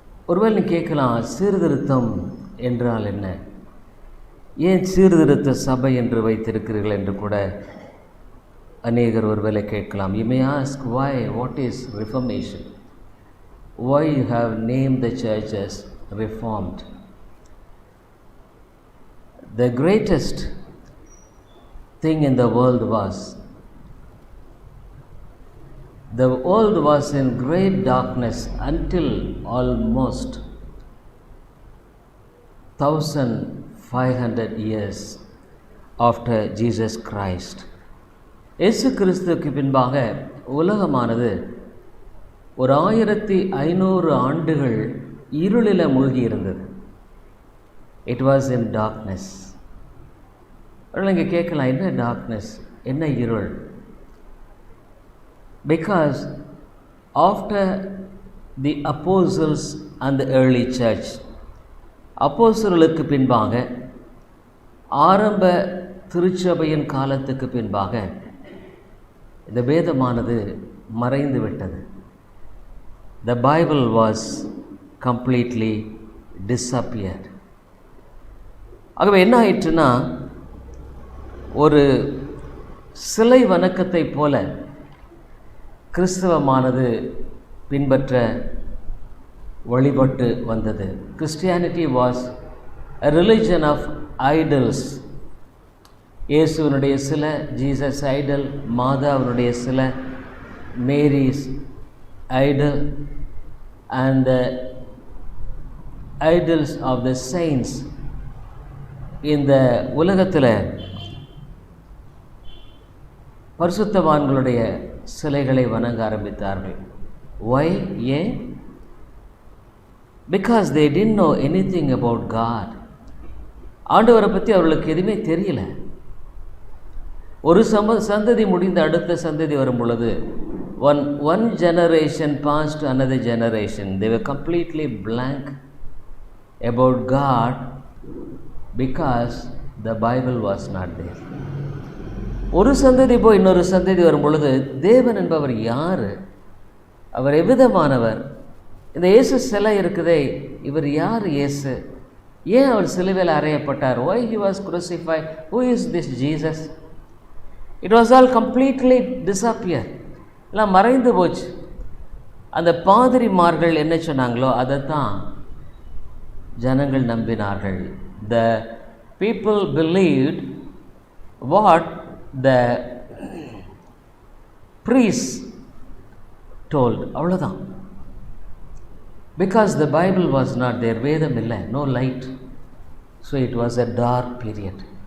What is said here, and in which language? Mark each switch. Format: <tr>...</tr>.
<ta>ஒருவேளை நீ கேட்கலாம், சீர்திருத்தம் என்றால் என்ன, ஏன் சீர்திருத்த சபை என்று வைத்திருக்கிறீர்கள் என்று கூட அநேகர் ஒருவேளை கேட்கலாம்.</ta> <en>You may ask why, what is Reformation? Why you have named the church as Reformed? The greatest thing in the world was, the world was in great darkness until almost 1500 years after Jesus Christ.</en> <ta>இயேசு கிறிஸ்துவுக்கு பின்பாக உலகமானது ஒரு 1500 ஆண்டுகள் இருளில் மூழ்கி இருந்தது.</ta> <en>It was in darkness.</en> <ta>இங்கே கேட்கலாம், என்ன டார்க்னஸ், என்ன இருள்?</ta> <en>Because after the apostles and the early church,</en> <ta>அப்போஸ்தலர்களுக்கு பின்பாக ஆரம்ப திருச்சபையின் காலத்துக்கு பின்பாக இந்த வேதமானது மறைந்து விட்டது.</ta> <en>The Bible was completely disappeared.</en> <ta>ஆகவே என்ன ஆயிற்றுன்னா, ஒரு சிலை வணக்கத்தை போல கிறிஸ்தவமானது பின்பற்ற வழிபட்டு வந்தது.</ta> <en>Christianity was a religion of idols.</en> <ta>இயேசுவினுடைய சில, ஜீசஸ் ஐடல், மாதாவினுடைய சில, Mary's Idol,</ta> <en>and the idols of the saints.</en> <ta>இந்த உலகத்தில் பரிசுத்தவான்களுடைய சிலைகளை வணங்க ஆரம்பித்தார்கள்.</ta> <en>Why?</en> <ta>ஏன்?</ta> <en>Because they didn't know anything about God.</en> <ta>ஆண்டவரை பற்றி அவர்களுக்கு எதுவுமே தெரியல. ஒரு சந்ததி முடிந்த அடுத்த சந்ததி வரும் பொழுது</ta> <en>one generation passed to another generation. They were completely blank about God because the Bible was not there.</en> <ta>ஒரு சந்ததி போய் இன்னொரு சந்ததி வரும் பொழுது தேவன் என்பவர் யார், அவர் எவ்விதமானவர், இந்த இயேசு சிலை இருக்குதே, இவர் யார் இயேசு, ஏன் அவர் சிலுவையில் அறையப்பட்டார்,</ta> <en>why he was crucified, who is this Jesus? It was all completely disappeared.</en> <ta>எல்லாம் மறைந்து போச்சு. அந்த பாதிரிமார்கள் என்ன சொன்னாங்களோ அதைத்தான் ஜனங்கள் நம்பினார்கள்.</ta> <en>The people believed what the priest told.</en> <ta>அவ்வளோதான்.</ta> <en>Because the Bible was not there,</en> <ta>வேதம் இல்லை,</ta> <en>no light, so it was a dark period.</en>